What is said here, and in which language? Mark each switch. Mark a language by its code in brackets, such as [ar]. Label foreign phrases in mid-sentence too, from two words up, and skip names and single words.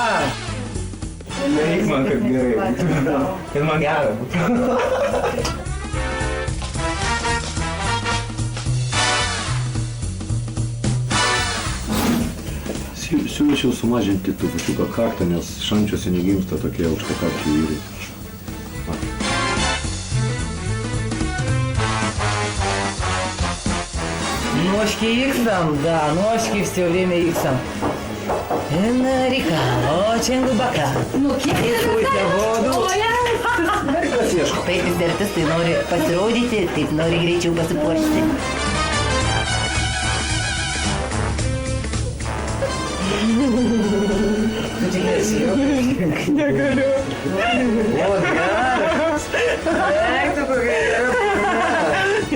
[lt] Daryk man, kad gerai būtų. Kad man gera būtų. Siūlyčiau sumažinti trupučiuką kaktą, nes šančiuose negimsta tokie aukštakakčiai vyrai. [ru] Ножки иксом, да, ножки все время иксом. Река очень глубока. Ну, кипите воду. [lt] Taip vis dar tas, tai nori pasirodyti, taip nori greičiau pasipuošti. Negaliu. O, geras. Eik tu kokia yra.